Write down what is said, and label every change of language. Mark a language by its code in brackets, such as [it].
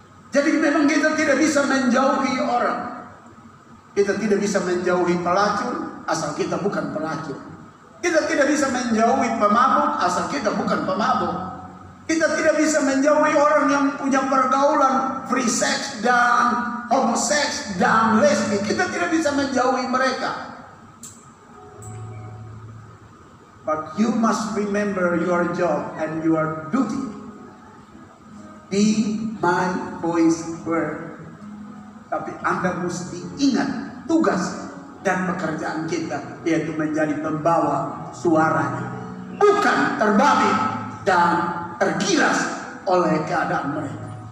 [id] Jadi memang kita tidak bisa menjauhi orang. Kita tidak bisa menjauhi pelacur asal kita bukan pelacur. Kita tidak bisa menjauhi pemabuk asal kita bukan pemabuk. Kita tidak bisa menjauhi orang yang punya pergaulan free sex dan homoseks dan lesbi. Kita tidak bisa menjauhi mereka. [en] But you must remember your job and your duty. Be my voice carrier. [id] Tapi Anda mesti ingat tugas dan pekerjaan kita, yaitu menjadi pembawa suaranya, bukan terbabi dan tergilas oleh keadaan mereka.